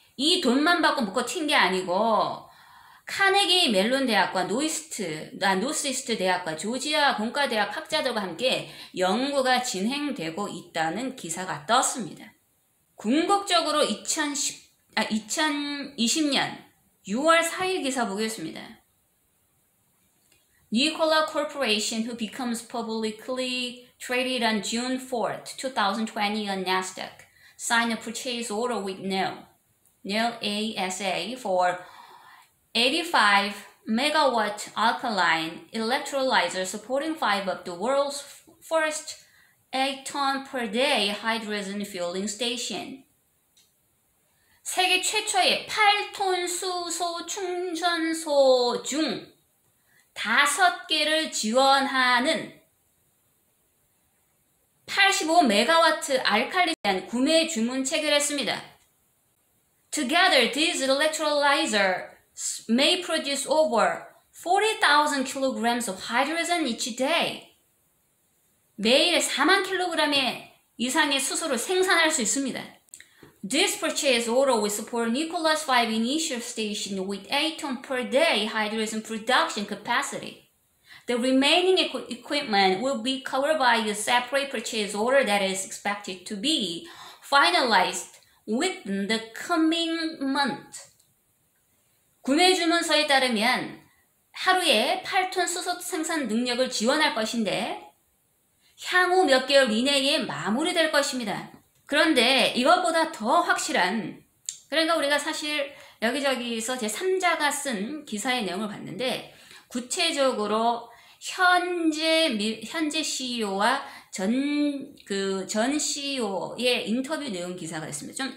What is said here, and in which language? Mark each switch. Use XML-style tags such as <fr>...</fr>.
<ko>이 돈만 받고 묶어 튄 게 아니고 카네기 멜론 대학과 노스이스트 대학과 조지아 공과대학 학자들과 함께 연구가 진행되고 있다는 기사가 떴습니다. 궁극적으로 2020년 6월 4일 기사 보겠습니다.</ko> <en>Nikola Corporation who becomes publicly traded on June 4th, 2020 on Nasdaq, signed a purchase order with NEL ASA for 85 megawatt alkaline electrolyzer supporting 5 of the world's first 8-ton per day hydrogen fueling station.</en> <ko>세계 최초의 8톤 수소 충전소 중 5개를 지원하는 85메가와트 알칼리에 대한 구매 주문 체결했습니다.</ko> <en>Together, these electrolyzers may produce over 40,000 kilograms of hydrogen each day.</en> <ko>매일 4만 킬로그램의 이상의 수소를 생산할 수 있습니다.</ko> <en>This purchase order will support Nikola's 5 initial station with 8-ton per day hydrogen production capacity. The remaining equipment will be covered by a separate purchase order that is expected to be finalized within the coming month.</en> <ko>구매 주문서에 따르면 하루에 8톤 수소 생산 능력을 지원할 것인데 향후 몇 개월 이내에 마무리될 것입니다. 그런데 이것보다 더 확실한, 그러니까 우리가 사실 여기저기서 제3자가 쓴 기사의 내용을 봤는데 구체적으로 현재 CEO와 전 CEO의 인터뷰 내용 기사가 있습니다.</ko>